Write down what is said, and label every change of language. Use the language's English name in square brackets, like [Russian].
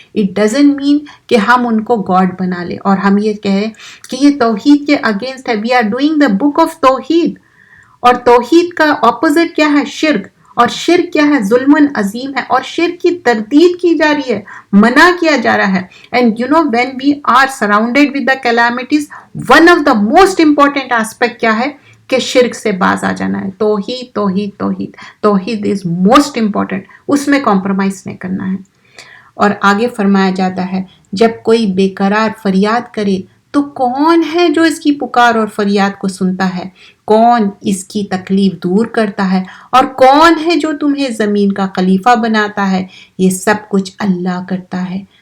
[English] it doesn't mean [Urdu] کہ ہم ان کو گاڈ بنا لیں اور ہم یہ کہیں کہ یہ توحید کے اگینسٹ ہے. [English] we are doing the book of [Urdu] توحید، اور توحید کا اپوزٹ کیا ہے؟ شرک. اور شرک کیا ہے؟ ظلم عظیم ہے، اور شرک کی تردید کی جا رہی ہے، منع کیا جا رہا ہے. [English] and when we are surrounded with the calamities, one of the most important aspect [Urdu] کیا ہے کہ شرک سے باز آ جانا ہے. توحید توحید توحید توحید [English] is most important, [Urdu] اس میں کمپرومائز نہیں کرنا ہے. اور آگے فرمایا جاتا ہے جب کوئی بے قرار فریاد کرے تو کون ہے جو اس کی پکار اور فریاد کو سنتا ہے؟ کون اس کی تکلیف دور کرتا ہے؟ اور کون ہے جو تمہیں زمین کا خلیفہ بناتا ہے؟ یہ سب کچھ اللہ کرتا ہے.